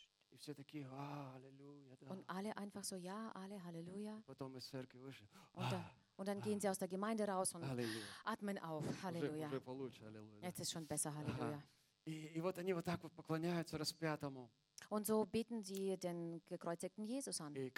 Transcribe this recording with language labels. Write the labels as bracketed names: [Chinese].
[Russian] И все такие, а, аллилуйя, да. [German] Und alle einfach so, ja, alle, Halleluja. [Russian] Потом из церкви вышли. [German] Und dann gehen sie aus der Gemeinde raus und Halleluja. Atmen auf, Halleluja. [Russian] Уже получше, Halleluja. [German] Jetzt ist schon besser, Halleluja. [Russian] И вот они вот так вот поклоняются распятому. [German] Und so beten sie den gekreuzigten Jesus an.